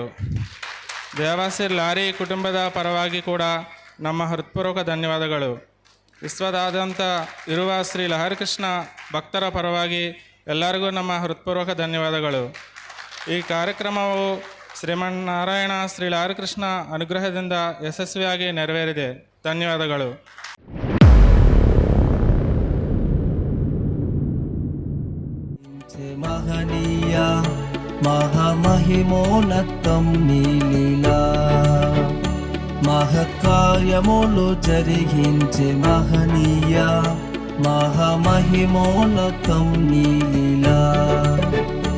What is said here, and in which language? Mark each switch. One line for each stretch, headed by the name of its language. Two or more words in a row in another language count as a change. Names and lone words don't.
Kannada: ದೇವಾಸಿ ಲಾರಿ ಕುಟುಂಬದ ಪರವಾಗಿ ಕೂಡ ನಮ್ಮ ಹೃತ್ಪೂರ್ವಕ ಧನ್ಯವಾದಗಳು. ವಿಶ್ವದಾದ್ಯಂತ ಇರುವ ಶ್ರೀ ಲಹರಿಕೃಷ್ಣ ಭಕ್ತರ ಪರವಾಗಿ ಎಲ್ಲರಿಗೂ ನಮ್ಮ ಹೃತ್ಪೂರ್ವಕ ಧನ್ಯವಾದಗಳು. ಈ ಕಾರ್ಯಕ್ರಮವು ಶ್ರೀಮನ್ನಾರಾಯಣ ಶ್ರೀ ಲಹರಿಕೃಷ್ಣ ಅನುಗ್ರಹದಿಂದ ಯಶಸ್ವಿಯಾಗಿ ನೆರವೇರಿದೆ. ಧನ್ಯವಾದಗಳು.
Telugu: మహనీయ మహామహిమోన్నతం నీలీలా మహత్కార్యములు జరిగించే మహనీయ మహామహిమోన్నతం నీలీలా